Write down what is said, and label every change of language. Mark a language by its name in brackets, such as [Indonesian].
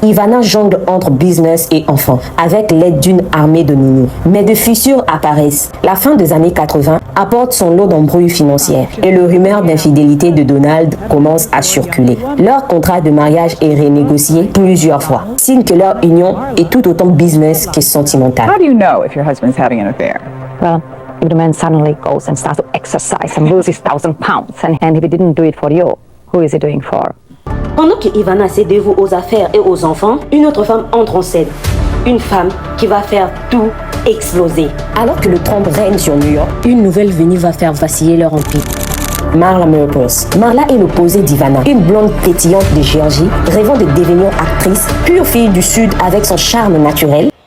[French] Ivana jongle entre business et enfants, avec l'aide d'une armée de nounous. Mais de fissures apparaissent. La fin des années 80 apporte son lot d'embrouilles financières et le rumeur d'infidélité de Donald commence à circuler. Leur contrat de mariage est renégocié plusieurs fois, signe que leur union est tout autant business que sentimentale. [English] How do you know if your husband's having an affair? Well, if the man suddenly goes and starts to exercise and loses 1,000 pounds, and if he didn't do it for you, who is he doing for? [French] Pendant que Ivana se dévoue aux affaires et aux enfants, une autre femme entre en scène. Une femme qui va faire tout exploser. Alors que le Trump règne sur New York, une nouvelle venue va faire vaciller leur empire. Marla Maples. Marla est l'opposé d'Ivana, une blonde pétillante de Géorgie, rêvant de devenir actrice, pure fille du Sud avec son charme naturel.